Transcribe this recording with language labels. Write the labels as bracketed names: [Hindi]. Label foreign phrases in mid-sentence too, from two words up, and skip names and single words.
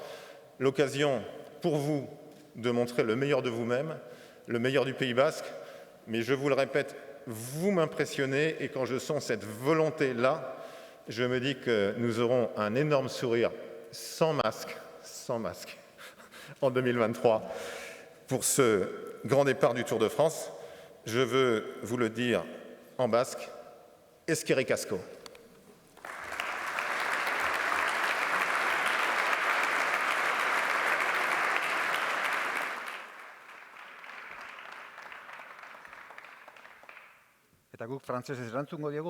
[French] L'occasion pour vous de montrer le meilleur de vous-même, le meilleur du Pays Basque, mais je vous le répète, vous m'impressionnez et quand je sens cette volonté-là, je me dis que nous aurons un énorme sourire sans masque, en 2023 pour ce grand départ du Tour de France. Je veux vous le dire en basque, [Basque] eskerrik asko. Eta guk frantsesez erantzungo diegu.